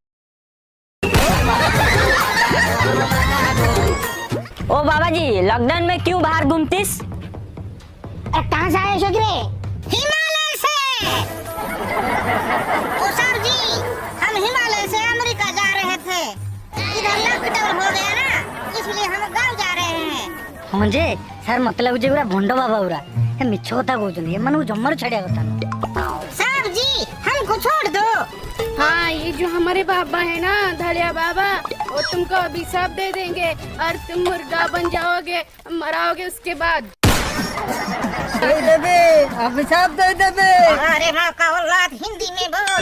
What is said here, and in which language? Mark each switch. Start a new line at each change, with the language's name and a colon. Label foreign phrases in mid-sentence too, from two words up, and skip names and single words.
Hindi: ओ बाबा जी लॉकडाउन में क्यों बाहर घूमतीस? कहाँ से आए छोकरे? हिमालय से। ओ सर जी हम हिमालय से अमेरिका जा रहे थे, इधर लॉकडाउन हो गया ना इसलिए हम गांव जा रहे हैं।
Odia: ହଁ ଯେ ସାର୍ ମତେ ଲାଗୁଛି ପୁରା ଭଣ୍ଡ ବାବା ପୁରା ଏ ମିଛ କଥା କହୁଛନ୍ତି, ଏମାନଙ୍କୁ ଜମାରୁ ଛାଡିବା କଥା ନୁହଁ।
Hindi: साहब जी हमको छोड़ दो। हाँ ये जो हमारे बाबा है ना धड़िया बाबा वो तुमको अभिशाप दे देंगे और तुम मुर्गा बन जाओगे, मराओगे उसके बाद। दे देबे अभिशाप दे देबे। अरे माँ का औलाद हिंदी में बोल।